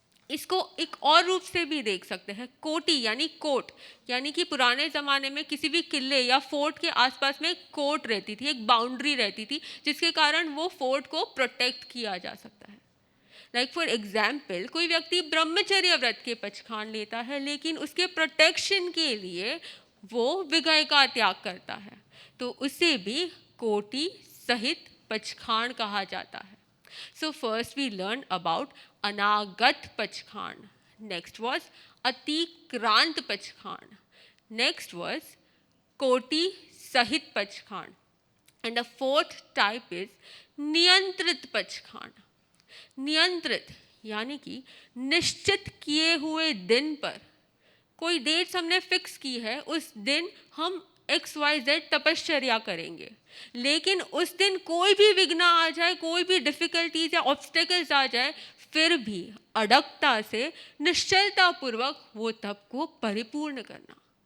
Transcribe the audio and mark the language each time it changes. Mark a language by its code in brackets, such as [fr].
[hi] इसको एक और रूप से भी देख सकते हैं, कोटि यानी कोट, यानी कि पुराने ज़माने में किसी भी किले या फोर्ट के आसपास में एक कोट रहती थी, एक बाउंड्री रहती थी, जिसके कारण वो फोर्ट को प्रोटेक्ट किया जा सकता है। [en] like for example, [hi] कोई व्यक्ति ब्रह्मचर्य व्रत के पचखाण लेता है, लेकिन उसके प्रोटेक्शन के लिए वो विगय का त्याग करता है, तो उसे भी कोटि सहित पचखाण कहा जाता है। [en] So first we learned about Anagat Pachkhan. Next was Atikrant Pachkhan. Next was Koti Sahit Pachkhan. And the fourth type is Niyantrit Pachkhan. [hi] नियंत्रित यानी कि निश्चित किए हुए दिन पर कोई डेट्स हमने फिक्स की है, उस दिन हम XYZ तपश्चर्या करेंगे, लेकिन उस दिन कोई भी विघ्न आ जाए, कोई भी डिफिकल्टीज या ऑब्स्टेकल्स आ जाए, फिर भी अडगता से निश्चलता पूर्वक वो तप को परिपूर्ण करना।